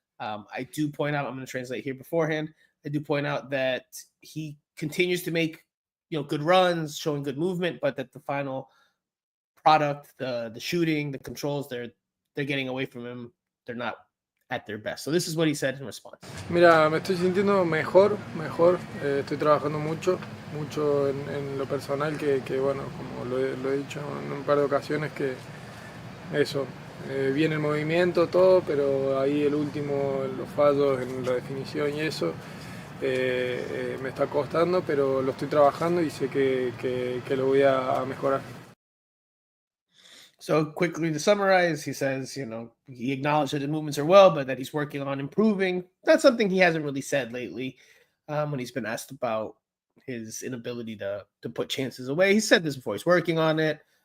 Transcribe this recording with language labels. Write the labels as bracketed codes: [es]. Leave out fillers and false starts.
[en] I do point out, I'm going to translate here beforehand. I do point out that he continues to make, good runs, showing good movement, but that the final product, the shooting, the controls, they're getting away from him. They're not at their best. So this is what he said in response. [es] Mira, me estoy sintiendo mejor. Estoy trabajando mucho en lo personal que bueno, como lo he dicho en un par de ocasiones, que eso, viene el movimiento, todo, pero ahí el último, los fallos en la definición y eso, me está costando, pero lo estoy trabajando y sé que lo voy a mejorar. [en] So quickly to summarize, he says, he acknowledged that his movements are well, but that he's working on improving. That's something he hasn't really said lately when he's been asked about his inability to put chances away. He said this before. He's working on it.